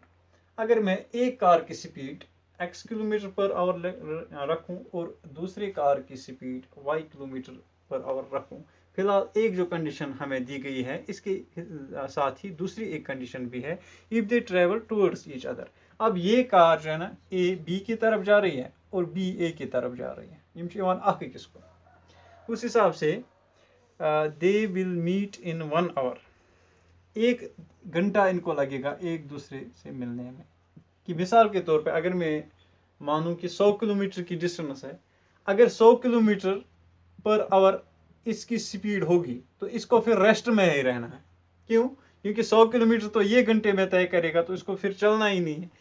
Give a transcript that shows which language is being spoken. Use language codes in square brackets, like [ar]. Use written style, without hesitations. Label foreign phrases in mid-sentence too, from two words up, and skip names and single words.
[hi] अगर मैं एक कार की स्पीड x [en] kilometer per hour [hi] रखूं और दूसरे कार की स्पीड y [en] kilometer per hour [hi] रखूं, फिलहाल एक जो कंडीशन हमें दी गई है, इसके साथ ही दूसरी एक कंडीशन भी है, [en] if they travel towards each other. [hi] अब ये कार जो है ना ए बी की तरफ जा रही है और बी ए की तरफ जा रही है, [ks] यम छ यवान अख अकिस कुन, [hi] उस हिसाब से [en] they will meet in 1 hour, [hi] 1 घंटा इनको लगेगा एक दूसरे से मिलने में। कि मिसाल के तौर पे अगर मैं मानूं कि 100 किलोमीटर की डिस्टेंस है, अगर 100 [en] kilometer per hour [hi] इसकी स्पीड होगी तो इसको फिर रेस्ट में ही रहना है, क्यों, क्योंकि 100 किलोमीटर तो ये घंटे में तय करेगा, तो इसको फिर चलना ही नहीं है।